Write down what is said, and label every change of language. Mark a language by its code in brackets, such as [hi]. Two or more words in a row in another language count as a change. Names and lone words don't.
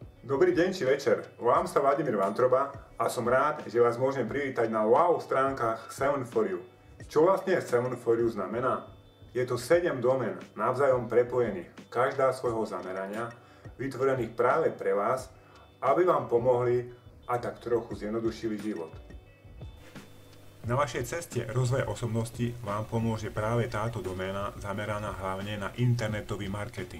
[sk] Dobrý deň či večer, volám sa Vladimír Vantroba a som rád, že vás môžem privítať na wow stránkach 7for you. Čo vlastne 7for you znamená? Je to 7 domén navzájom prepojených, každá svojho zamerania, vytvorených práve pre vás, aby vám pomohli a tak trochu zjednodušili život. Na vašej ceste rozvoja osobnosti vám pomôže práve táto doména zameraná hlavne na internetový marketing.